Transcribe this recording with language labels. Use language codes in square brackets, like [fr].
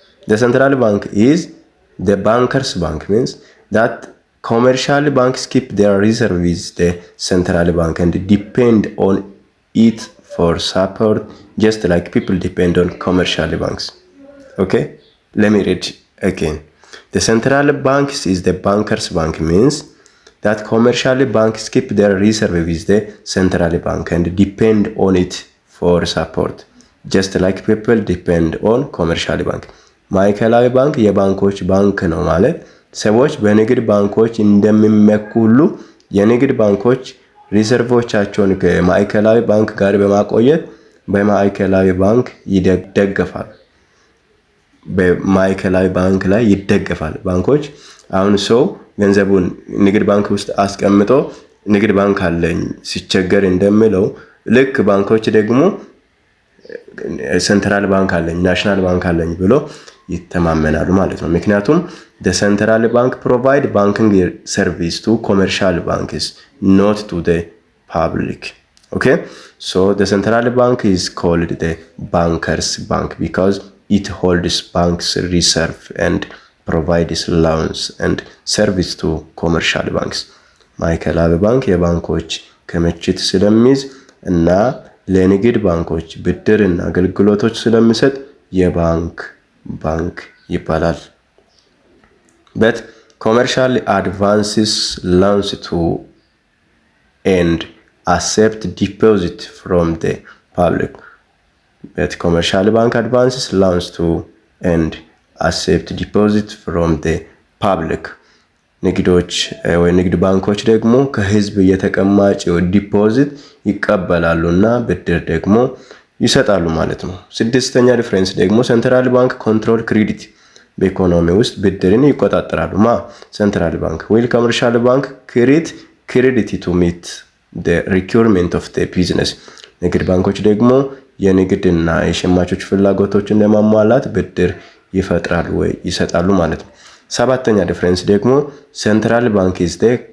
[en] the central bank is the bankers bank means that commercial banks keep their reserve with the central bank and depend on it for support just like people depend on commercial banks. Okay, let me read again. The central banks is the bankers bank means that commercial banks keep their reserve with the central bank and depend on it for support just like people depend on commercial bank። [am] ማዕከላዊ ባንክ የባንኮች ባንክ ነው ማለት ሰዎች በንግድ ባንኮች እንደሚመኩ ሁሉ የንግድ ባንኮች ሪዘርቮቻቸውን ከማዕከላዊ ባንክ ጋር በማቆየት በማዕከላዊ ባንክ ይደገፋል። በማዕከላዊ ባንክ ላይ ይደገፋል። ባንኮች አሁን ሰው ገንዘቡን ንግድ ባንክ ውስጥ አስቀምጦ ንግድ ባንክ አለኝ ሲቸገር እንደሚለው ልክ ባንኮች ደግሞ ሴንትራል ባንክ አለኝ ናሽናል ባንክ አለኝ ብሎ ይተማመናሉ ማለት ነው። ምክንያቱም [en] the central bank provide banking service to commercial banks, not to the public. Okay, so the central bank is called the bankers bank because it holds banks reserve and provides loans and service to commercial banks. [am] ማዕከላዊ ባንክ የባንኮች ክምችት ስለሚይዝ እና ለንግድ ባንኮች ብድርና አገልግሎቶች ስለሚሰጥ የባንክ ባንክ ይባላል። [en] but commercial advances loans to and accept deposit from the public. but commercial bank advances loans to and accept deposit from the public። [am] ንግዶች ወይ ንግድ ባንኮች ደግሞ ከህዝብ የተቀማጭ ዲፖዚት ይቀበላሉና ብድር ደግሞ ይሰጣሉ ማለት ነው። ስድስተኛ ዲፈረንስ ደግሞ ሴንትራል ባንክ ኮንትሮል ክሬዲት በኢኮኖሚ ውስጥ ብድርን ይቆጣጠራሉ። ሴንትራል ባንክ [en] while commercial bank create credit to meet the requirement of the business። [am] ንግድ ባንኮች ደግሞ የንግድና የሸማቾች ፍላጎቶችን ለማሟላት ብድር ይፈጥራሉ ወይ ይሰጣሉ ማለት ነው። ሰባተኛ ዲፈረንስ ደግሞ ሴንትራል ባንክ [en] is the